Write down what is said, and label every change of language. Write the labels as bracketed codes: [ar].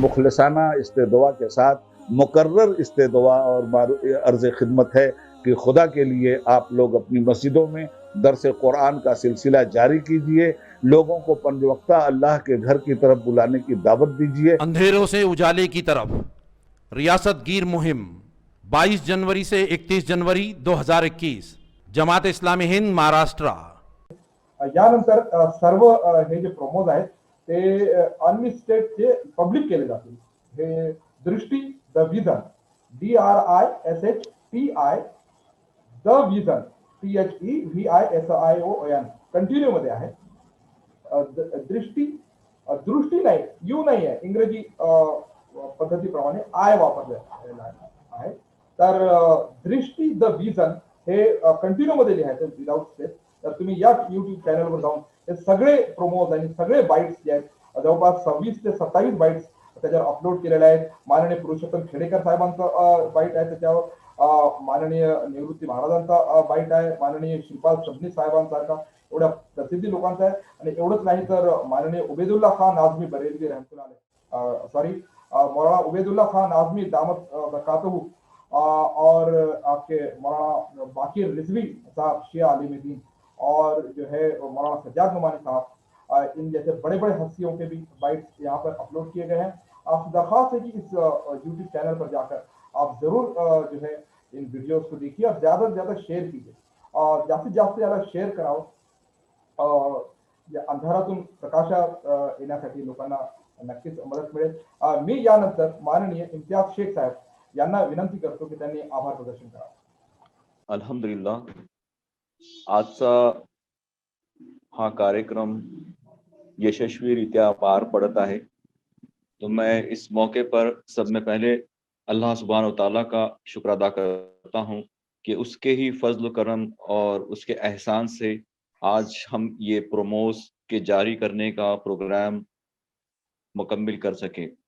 [hi] इस मुखलसाना इस्तेदुआ के साथ मुकर्रर इस्तेदुआ और अर्ज़ खिदमत है कि खुदा के लिए आप लोग अपनी मस्जिदों में दरस कुरान का सिलसिला जारी कीजिए, लोगों को पंजवक्ता अल्लाह के घर की तरफ बुलाने की दावत दीजिए। अंधेरों से उजाले की तरफ रियासत गिर मुहिम 22 जनवरी से 31 जनवरी 2021 जमात इस्लामी हिंद महाराष्ट्र। [mr] यानंतर सर्व हे जे प्रोमोज आहेत ते अनलिस्टेडचे पब्लिक केले जातील। हे दृष्टी the vision DRISHTI the vision THEVISION continue मध्ये आहे। दृष्टी दृष्टी नाही, यू नाही आहे, इंग्रजी पद्धतीप्रमाणे आय वापरलेला आहे। तर दृष्टी द विजन हे कंटिन्यू मध्ये लिहायचं विदाउट स्पेस। तर तुम्ही या YouTube चॅनलवर जाऊन हे सगळे प्रोमोज आणि सगळे बाईट्स जे आहेत जवळपास 26 ते 27 बाईट्स त्याच्यावर अपलोड केलेले आहेत। माननीय पुरुषोत्तम खेडेकर साहेबांचं बाईट आहे त्याच्यावर, माननीय निवृत्ती महाराजांचा बाईट आहे, माननीय श्रीपाल सबनीस साहेबांसारखा एवढ्या प्रसिद्धी लोकांचा आहे। आणि एवढंच नाही तर [hi] माननीय उबेदुल्ला खान आजमी बरेलवी रहमतुल्लाह मौलाना उबेदुल्ला खान आजमी दामत बरकातहू और आपके मौलाना बाकिर रिजवी साहब शिया आलिम दीन और जो है मौलाना सज्जाद नुमानी साहब, इन जैसे बड़े बड़े हस्तियों के भी बाइट्स यहाँ पर अपलोड किए गए हैं। आपसे दरख्वास्त है कि इस YouTube चैनल पर जाकर आप जरूर जो है इन वीडियोस को देखिए और ज्यादा से ज्यादा शेयर कीजिए और [mr] जास्तीत जास्त याला शेयर करावं। या अंधारातून प्रकाशात येण्यासाठी लोकांना नक्कीच मदत मिळेल। मी यानंतर माननीय इम्तियाज शेख साहेब यांना विनंती करतो की त्यांनी आभार प्रदर्शन करावं। अल्हम्दुलिल्लाह, आजचा हा कार्यक्रम यशस्वीरित्या पार पड़त आहे। [hi] तो मैं इस मौके पर सब में पहले अल्लाह सुब्हान व तआला का शुक्र अदा करता हूँ कि उसके ही फजल करम और उसके एहसान से आज हम ये प्रोमोज के जारी करने का प्रोग्राम मुकम्मिल कर सके।